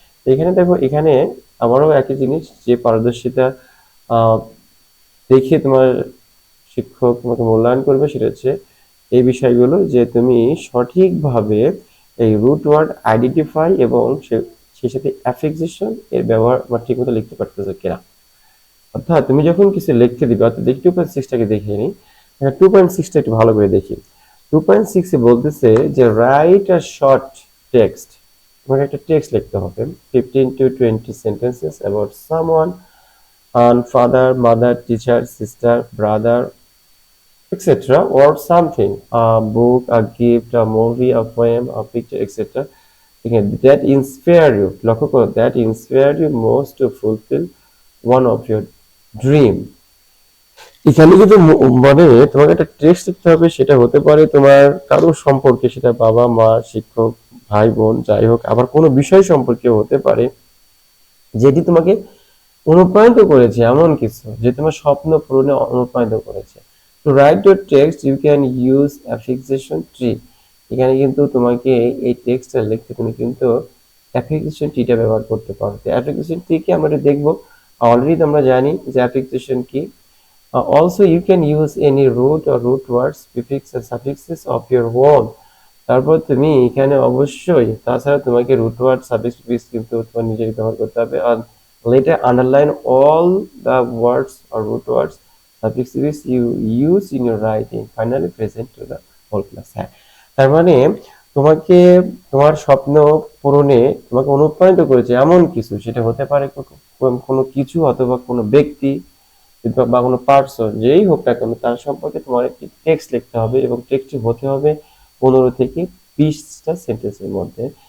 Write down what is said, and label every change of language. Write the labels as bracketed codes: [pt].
[bn] তো এখানে দেখো, এখানে আবারও একই জিনিস, যে পারদর্শিতা আহ, দেখে তোমার শিক্ষক তোমাকে মূল্যায়ন করবে, সেটা হচ্ছে এই বিষয়গুলো, যে তুমি সঠিকভাবে এই রুট ওয়ার্ড আইডেন্টিফাই এবং সেই সাথে অ্যাফিক্সেশন এর ব্যবহার ঠিক মতো লিখতে পারতেছো কিনা। অর্থাৎ তুমি যখন কিছু লিখতে দিবে, অর্থাৎ দেখি 2.6টাকে দেখিয়ে নিই। 2.6টা একটু ভালো করে দেখি। [en] 2.6 [bn] এ বলতেছে যে [en] write a short text, [bn] তোমাকে একটা টেক্সট লিখতে হবে [en] 15 to 20 sentences about someone, on father, mother, teacher, sister, brother, etc., or something, a book, a gift, a movie, a poem, a picture, etc. Again, that inspire you, [bn] লক্ষ্য করো, [en] that inspire you most to fulfill one of your dream। [bn] এখানে কিন্তু মানে তোমাকে একটা text লিখতে হবে, সেটা হতে পারে তোমার কারো সম্পর্কে, সেটা বাবা মা, শিক্ষক, ভাই বোন, যাই হোক, আবার কোনো বিষয় সম্পর্কে হতে পারে যেটি তোমাকে অনুপ্রাণিত করেছে, এমন কিছু যে তোমার স্বপ্ন পূরণে অনুপ্রাণিত করেছে। [en] To write your text you can use affixation tree. [bn] এখানে কিন্তু তোমাকে এই টেক্সটটা লিখতে তুমি কিন্তু অ্যাফিক্সেশন ট্রিটা ব্যবহার করতে পারো। তো অ্যাফিক্সেশন ট্রি কি আমরা দেখবো, অলরেডি আমরা জানি যে অ্যাফিক্সেশন কি। [en] Also you can use any root or root words, prefix and suffixes of your own। [bn] তারপর তুমি এখানে অবশ্যই, তাছাড়া তোমাকে রুট ওয়ার্ড সাফিক্স প্রিফিক্স কিন্তু তোমার নিজেই ব্যবহার করতে হবে। [en] আর later underline all the words or root words suffixes you use in your writing, finally present to the whole class। [bn] হ্যাঁ, তার মানে তোমাকে তোমার স্বপ্ন পূরণে তোমাকে অনুপ্রাণিত করেছে এমন কিছু, সেটা হতে পারে কোনো কিছু অথবা কোনো ব্যক্তি বা কোনো পার্সন, যেই হোক না কেন, তার সম্পর্কে তোমার একটি টেক্সট লিখতে হবে, এবং টেক্সটটি হতে হবে 15 থেকে 20টা সেন্টেন্সের মধ্যে।